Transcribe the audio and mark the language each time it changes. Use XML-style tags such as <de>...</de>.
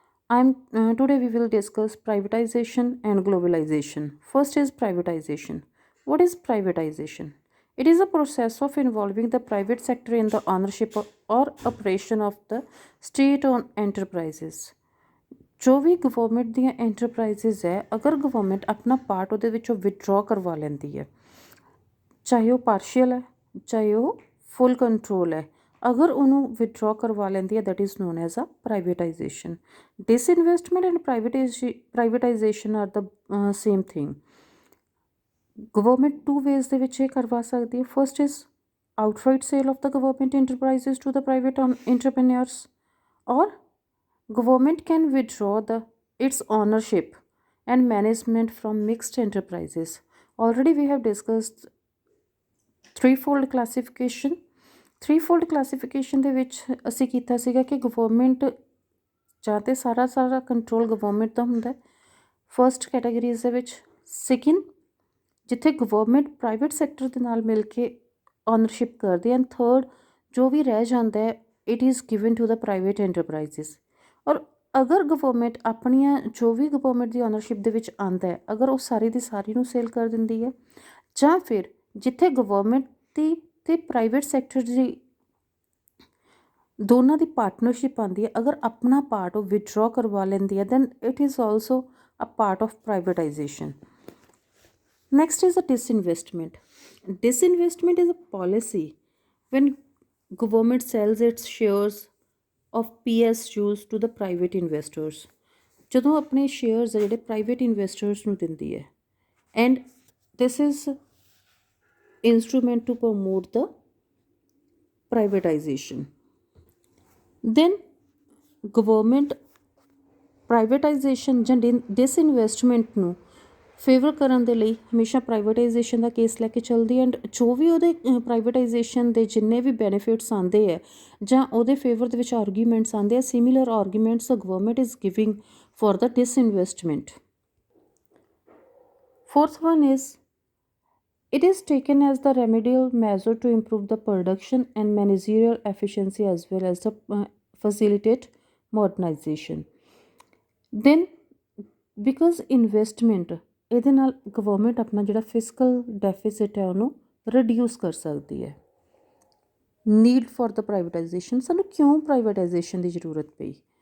<en>Today we will discuss privatization and globalization. First is privatization. What is privatization? It is a process of involving the private sector in the ownership or operation of the state-owned enterprises.</en> <pa>ਜੋ ਵੀ government ਦੀਆਂ enterprises ਹੈ, ਅਗਰ government ਆਪਣਾ part ਉਹਦੇ ਵਿੱਚੋਂ ਵਿਦਡਰਾ ਕਰਵਾ ਲੈਂਦੀ ਹੈ, ਚਾਹੇ ਉਹ ਪਾਰਸ਼ੀਅਲ ਹੈ, ਚਾਹੇ ਉਹ ਫੁੱਲ ਕੰਟਰੋਲ ਹੈ, ਅਗਰ ਉਹਨੂੰ ਵਿਦਡਰਾ ਕਰਵਾ ਲੈਂਦੀ ਹੈ,</pa> <en>That is known as a privatisation. Disinvestment and privatisation are the same thing.</en> <pa>Government to ways ਦੇ ਵਿੱਚ ਇਹ ਕਰਵਾ ਸਕਦੀ ਹੈ।</pa> <en>First is outright sale of the government enterprises to the private entrepreneurs, or government can withdraw its ownership and management from mixed enterprises. Already we have discussed threefold classification.</en> <pa>Threefold classification ਦੇ ਵਿੱਚ ਅਸੀਂ ਕੀਤਾ ਸੀਗਾ ਕਿ government ਜਾਂ ਤਾਂ ਸਾਰਾ control government ਦਾ ਹੁੰਦਾ। ਫਸਟ ਕੈਟਾਗਰੀਜ਼ ਦੇ ਵਿੱਚ। ਸੈਕਿੰਡ, ਜਿੱਥੇ ਗਵਰਨਮੈਂਟ ਪ੍ਰਾਈਵੇਟ ਸੈਕਟਰ ਦੇ ਨਾਲ ਮਿਲ ਕੇ ਓਨਰਸ਼ਿਪ ਕਰਦੀ।</pa> <en>and third,</en> <pa>ਜੋ ਵੀ ਰਹਿ ਜਾਂਦਾ ਹੈ</pa> <en>It is given to the private enterprises.</en> <pa>ਔਰ ਅਗਰ ਗਵਰਨਮੈਂਟ ਆਪਣੀਆਂ ਜੋ ਵੀ ਗਵਰਨਮੈਂਟ ਦੀ ਓਨਰਸ਼ਿਪ ਦੇ ਵਿੱਚ ਆਉਂਦਾ ਹੈ, ਅਗਰ ਉਹ ਸਾਰੀ ਦੀ ਸਾਰੀ ਨੂੰ ਸੇਲ ਕਰ ਦਿੰਦੀ ਹੈ, ਜਾਂ ਫਿਰ ਜਿੱਥੇ ਗਵਰਨਮੈਂਟ ਦੀ ਅਤੇ ਪ੍ਰਾਈਵੇਟ ਸੈਕਟਰ ਦੀ ਦੋਨਾਂ ਦੀ ਪਾਰਟਨਰਸ਼ਿਪ ਆਉਂਦੀ ਹੈ, ਅਗਰ ਆਪਣਾ ਪਾਰਟ ਉਹ ਵਿਦਡਰਾ ਕਰਵਾ ਲੈਂਦੀ ਹੈ,</pa> <en>Then it is also a part of privatization. Next is a disinvestment. Disinvestment is a policy when government sells its shares of PSUs to the private investors.</en> <pa>ਜਦੋਂ ਆਪਣੇ ਸ਼ੇਅਰਸ ਜਿਹੜੇ ਪ੍ਰਾਈਵੇਟ ਇਨਵੈਸਟਰਸ ਨੂੰ ਦਿੰਦੀ ਹੈ,</pa> <en>And this is instrument to promote the privatization.</en> <pa>Then government privatization ਜਾਂ disinvestment ਨੂੰ favour ਕਰਨ ਦੇ ਲਈ ਹਮੇਸ਼ਾ ਪ੍ਰਾਈਵੇਟਾਈਜੇਸ਼ਨ ਦਾ ਕੇਸ ਲੈ ਕੇ ਚੱਲਦੀ ਹੈ। ਐਂਡ ਜੋ ਵੀ ਉਹਦੇ ਪ੍ਰਾਈਵੇਟਾਈਜੇਸ਼ਨ ਦੇ ਜਿੰਨੇ ਵੀ ਬੈਨੀਫਿਟਸ ਆਉਂਦੇ ਹੈ ਜਾਂ ਉਹਦੇ ਫੇਵਰ ਦੇ ਵਿੱਚ ਆਰਗੂਮੈਂਟਸ ਆਉਂਦੇ ਆ,</pa> <en>Similar arguments government is giving for the disinvestment. Fourth one is, it is taken as the remedial measure to improve the production and managerial efficiency as well as to facilitate modernization. Then because investment,</en> <pa>ਇਹਦੇ ਨਾਲ government ਆਪਣਾ ਜਿਹੜਾ fiscal deficit ਹੈ ਉਹਨੂੰ reduce ਕਰ ਸਕਦੀ ਹੈ।</pa> <en>need for the privatization,</en> <pa>ਸਾਨੂੰ ਕਿਉਂ ਪ੍ਰਾਈਵੇਟਾਈਜੇਸ਼ਨ ਦੀ ਜ਼ਰੂਰਤ ਪਈ?</pa>